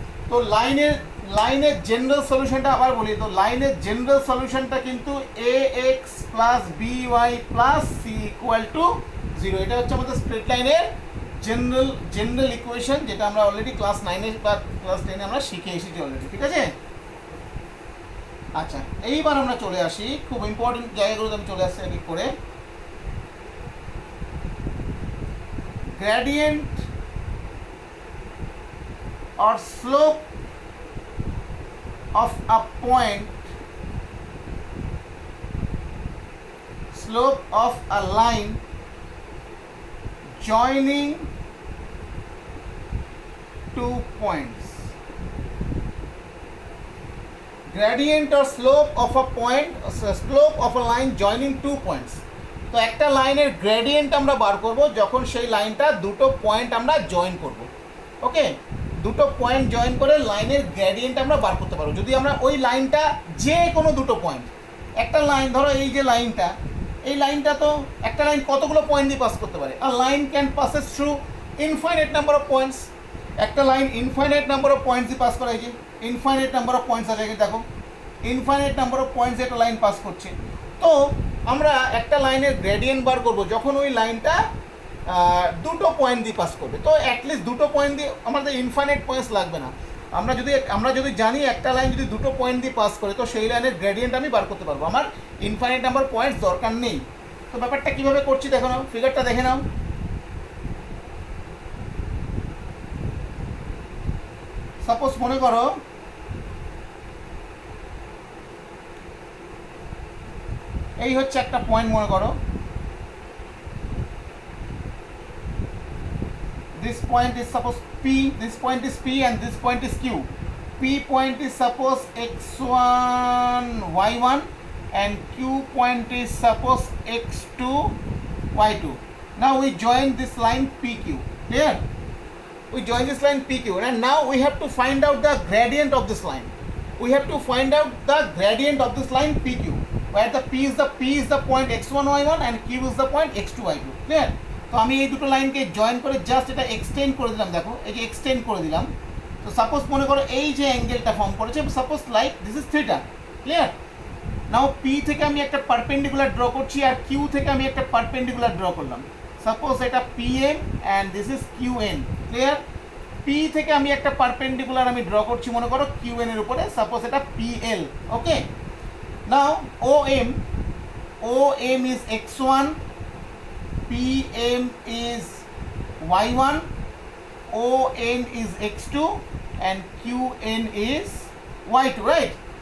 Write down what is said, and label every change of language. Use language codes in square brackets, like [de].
[bn] তো লাইনের জেনারেল সলিউশনটা আবার বলি। তো লাইনের জেনারেল সলিউশনটা কিন্তু ax plus by plus c equal to 0। এটা হচ্ছে আমাদের স্ট্রেট লাইনের জেনারেল ইকুয়েশন, যেটা আমরা অলরেডি ক্লাস 9 বা ক্লাস 10 আমরা শিখে এসেছি অলরেডি। ঠিক আছে। আচ্ছা, এইবার আমরা চলে আসি খুব ইম্পর্টেন্ট জায়গাগুলোতে। আমি চলে আসছি এক এক করে। [en] Gradient or slope of a point, slope of a line joining 2 points. Gradient or slope of a point, slope of a line joining 2 points. [bn] তো একটা লাইনের গ্রেডিয়েন্ট আমরা বার করব যখন সেই লাইনটা দুটো পয়েন্ট আমরা জয়েন করব। ওকে, দুটো পয়েন্ট জয়েন করে লাইনের গ্রেডিয়েন্ট আমরা বার করতে পারবো। যদি আমরা ওই লাইনটা যে কোনো দুটো পয়েন্ট, একটা লাইন ধরো এই যে লাইনটা, এই লাইনটা তো একটা লাইন কতগুলো পয়েন্ট দিয়ে পাস করতে পারে? [en] আর line can passes through infinite number of points. [bn] একটা line infinite number of points দিয়ে পাস করে, এই যে ইনফাইনাইট নাম্বার অফ পয়েন্টস আছে, দেখো ইনফাইনাইট নাম্বার অফ পয়েন্টস একটা লাইন পাস করছে। তো আমরা একটা লাইনের গ্রেডিয়েন্ট বার করবো যখন ওই লাইনটা দুটো পয়েন্ট দিয়ে পাস করবে। তো অ্যাটলিস্ট দুটো পয়েন্ট দিয়ে আমাদের ইনফাইনাইট পয়েন্টস লাগবে না। আমরা যদি জানি একটা লাইন যদি দুটো পয়েন্ট দিয়ে পাস করে, তো সেই লাইনের গ্রেডিয়েন্ট আমি বার করতে পারবো। আমার ইনফাইনাইট নাম্বার পয়েন্টস দরকার নেই। তো ব্যাপারটা কীভাবে করছি দেখো নাও, ফিগারটা দেখে নাও। সাপোজ মনে করো এই হচ্ছে একটা পয়েন্ট, মনে করো [en] this point is suppose P, this point is P and this point is Q. P point is suppose x1, y1 and Q point is suppose x2, y2. Now we join this line PQ. Clear? We join this line PQ and now we have to find out the gradient of this line. We have to find out the gradient of this line PQ, where the P is the point x1, y1 and Q is the point x2, y2. Clear? [bn] তো আমি এই দুটো লাইনকে join করে just এটা extend করে দিলাম। দেখো এই যে এক্সটেন্ড করে দিলাম। তো সাপোজ মনে করো এই যে অ্যাঙ্গেলটা ফর্ম করেছে, [en] Suppose like this is theta. [bn] Clear? Now P থেকে আমি একটা পারপেন্ডিকুলার ড্র করছি আর কিউ থেকে আমি একটা পারপেন্ডিকুলার ড্র করলাম। [en] Suppose এটা PM and this is QN. Clear? [bn] P থেকে আমি একটা পারপেন্ডিকুলার আমি ড্র করছি মনে করো কিউএন এর উপরে, সাপোজ এটা PL. [en] Okay, now OM is x1, PM is y1, ON is x2 and QN is y2, right?